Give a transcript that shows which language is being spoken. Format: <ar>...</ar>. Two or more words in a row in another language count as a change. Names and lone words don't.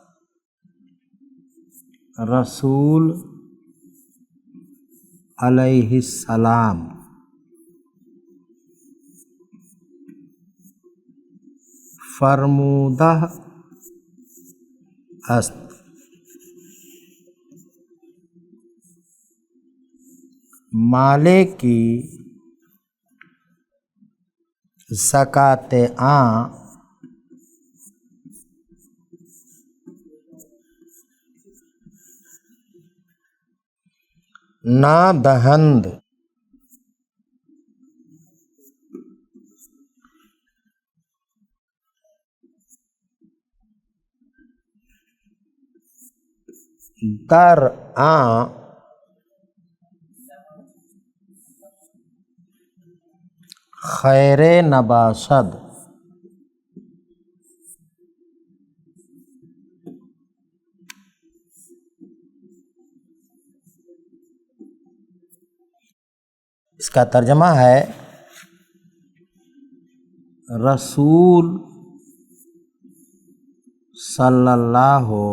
<fa>رسول</fa> <ar>علیہ السلام</ar> <fa>فرمودہ است، مالے کی زکوٰۃ عام نہ دہند در آں خیر نباشد،</fa> <ur>اس کا ترجمہ ہے</ur> <ar>رسول صلی اللہ</ar>